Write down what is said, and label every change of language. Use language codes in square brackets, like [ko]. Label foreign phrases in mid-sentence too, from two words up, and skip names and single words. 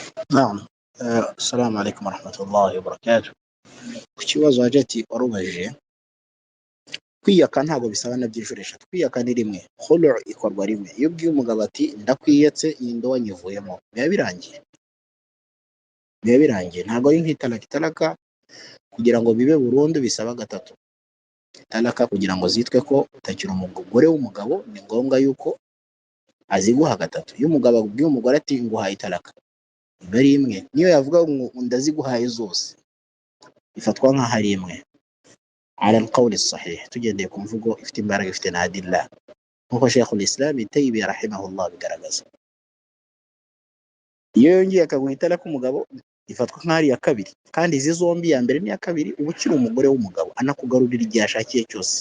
[ar] نعم. السلام عليكم ورحمة الله وبركاته. [rw] Ku kibazo hagati warubajije, kwiyaka ntabwo bisabana by'inshuro eshatu. Kwiyaka ni rimwe, khulu ikorwa rimwe. Iyo ubwiye umugabo ati ndakwiyetse iyi ndoa nyivuyemo, biba birangiye, biba birangiye. Ntabwo ari nk'italaka. Italaka kugira ngo bibe burundu bisaba gatatu. Italaka kugira ngo zitwe ko utakiri umugore w'umugabo ni ngombwa yuko aziguha gatatu. Iyo umugabo abwiye umugore ati nguhaye italaka, iba ari imwe. Niyo yavuga ngo ndaziguhaye zose, ifatwa nk'aho ari imwe. [ar] على القول الصحيح [rw] tugendeye ku mvugo ifite imbaraga, ifite na adilla, nkuko Sheikhul Islam Ibn Taymiyyah rahimahullah bigaragaza. Iyo yongeye akaguha italaka umugabo, ifatwa nk'aho ari iya kabiri, kandi izi zombi, iya mbere n'iya kabiri, uba ukiri umugore w'umugabo, anakugarurira igihe ashakiye cyose.